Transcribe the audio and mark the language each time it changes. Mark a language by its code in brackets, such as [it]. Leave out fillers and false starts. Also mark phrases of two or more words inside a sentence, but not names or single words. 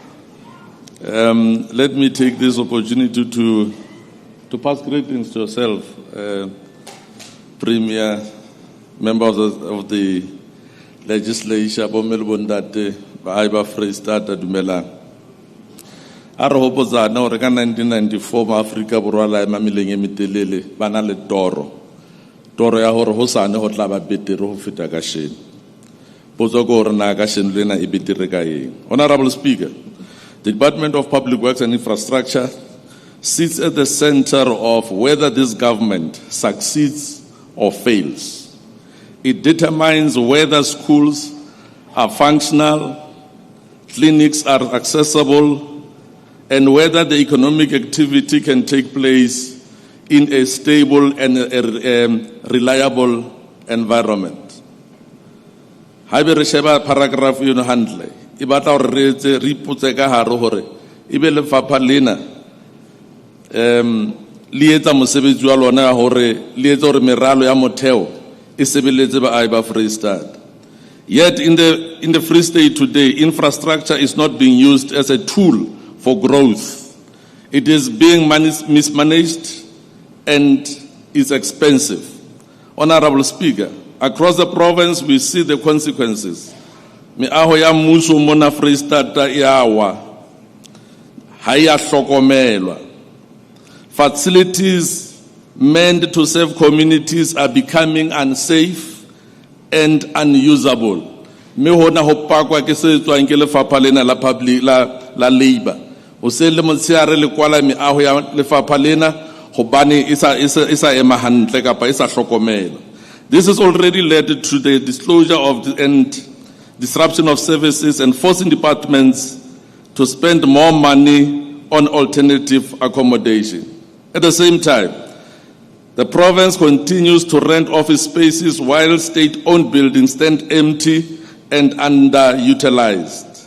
[en] Let me take this opportunity to pass greetings to yourself, Premier, members of the legislature, [st] Bomelbondate, Baiba Freestata Dumela. A re hopotsana hore ka 1994 ma Afrika Borwa la ema meleng e metelele ba na le toro ya hore hosane ho tla ba betere ho feta ka sheno. Potso ke hore na ka sheno lena e betere ka eng? [en] Honorable Speaker, the Department of Public Works and Infrastructure sits at the center of whether this government succeeds or fails. It determines whether schools are functional, clinics are accessible, and whether the economic activity can take place in a stable and reliable environment. [st] Haebe re sheba paragraph eno hantle, e batla hore re etse re ipotse ka hare hore e be lefapha lena le etsa mosebetsi wa lona hore le etsa hore meralo ya motheo e sebeletse baahi ba Freistata. [en] Yet in the Free State today, infrastructure is not being used as a tool for growth. It is being mismanaged and is expensive. Honorable Speaker, across the province we see the consequences. [st] Meaho ya mmuso mona Freistata ya wa ha ya hlokomelwa. [en] Facilities meant to serve communities are becoming unsafe and unusable. [st] Me hona ho pakwa ke se tswang ke lefapha lena la public la labor. O se le motshiare le kwala meaho ya lefapha lena hobane isa ema hantle kapa isa hlokomela. [en] This has already led to the disclosure of and disruption of services and forcing departments to spend more money on alternative accommodation. At the same time, the province continues to rent office spaces while state-owned buildings stand empty and underutilized.